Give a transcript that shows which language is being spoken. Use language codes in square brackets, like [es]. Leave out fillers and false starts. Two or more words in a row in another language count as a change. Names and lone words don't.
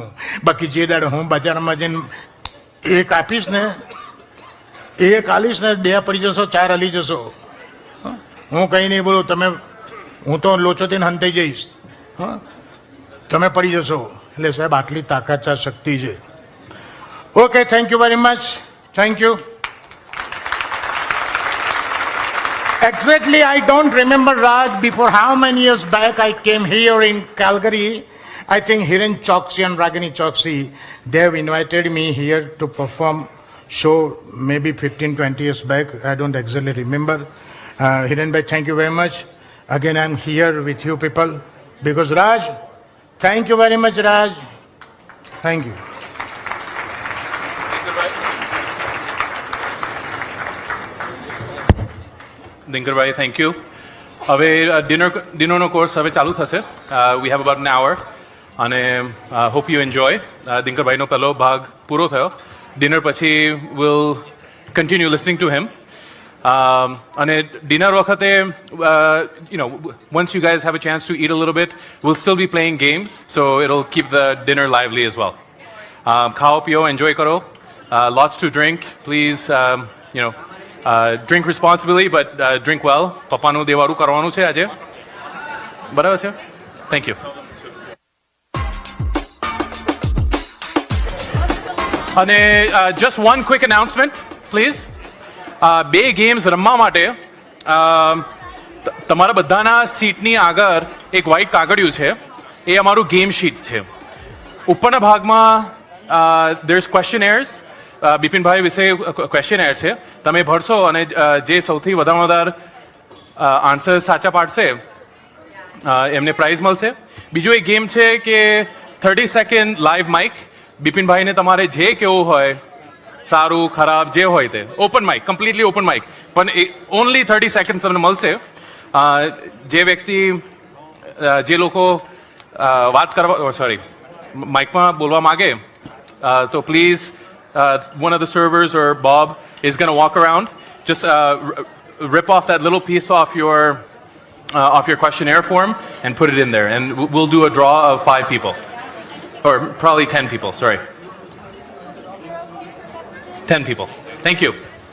[gu] બાકી જે દાડ હું બજારમાં જઈને એક આપીશ ને, એક આલીશ ને, 2 પડી જશો, 4 હલી જશો. હું કંઈ નહીં બોલું, તમે, હું તો લોચો થઈને હંતાઈ જઈશ, હા તમે પડી જશો. એટલે સાહેબ આટલી તાકાત છે, શક્તિ છે. [en] okay, thank you very much, thank you. Exactly, I don't remember, Raj, before how many years back I came here in Calgary. I think Hiren Choksi and Ragini Choksi, they have invited me here to perform show maybe 15-20 years back. I don't exactly remember. Hiren bhai, thank you very much. Again, I'm here with you people because Raj, thank you very much, Raj. Thank you. Dinkarbhai, thank you. [gu] હવે ડિનરનો કોર્સ હવે ચાલુ થશે. [en] we have about an hour અને hope you enjoy. [gu] દિનકરભાઈનો પહેલો ભાગ પૂરો થયો. ડિનર પછી [en] will continue listening to him. [gu] અને ડિનર વખતે [en] once you guys have a chance to eat a little bit, we'll still be playing games, so it'll keep the dinner lively as well. [gu] ખાઓ પીઓ, એન્જોય કરો. [en] Lots to drink. Please, drink responsibly, but drink well. [gu] પપ્પાનું દેવાળું કરવાનું છે આજે, બરાબર છે? [en] thank you. અને just one quick announcement, please. [gu] 2 ગેમ્સ રમવા માટે તમારા બધાના સીટની આગળ એક વ્હાઇટ કાગળિયું છે, એ અમારું ગેમ શીટ છે. ઉપરના ભાગમાં [en] there's questionnaires. [gu] બિપિનભાઈ વિશે ક્વેશ્ચનર છે, તમે ભરશો અને જે સૌથી વધારે આન્સર સાચા પાડશે એમને પ્રાઇઝ મળશે. બીજું એક ગેમ છે કે 30 [en] second live mic. [gu] બિપિનભાઈને તમારે જે કેવું હોય, સારું ખરાબ જે હોય તે, [en] open mic, completely open mic, [gu] પણ [en] only 30 second [gu] તમને મળશે. જે વ્યક્તિ, જે લોકો વાત કરવા, સોરી, માઇકમાં બોલવા માગે તો પ્લીઝ, [en] one of the servers or Bob is going to walk around. Just rip off that little piece off your questionnaire form and put it in there, and we'll do a draw of 5 people, or probably 10 people. Sorry, 10 people. Thank you.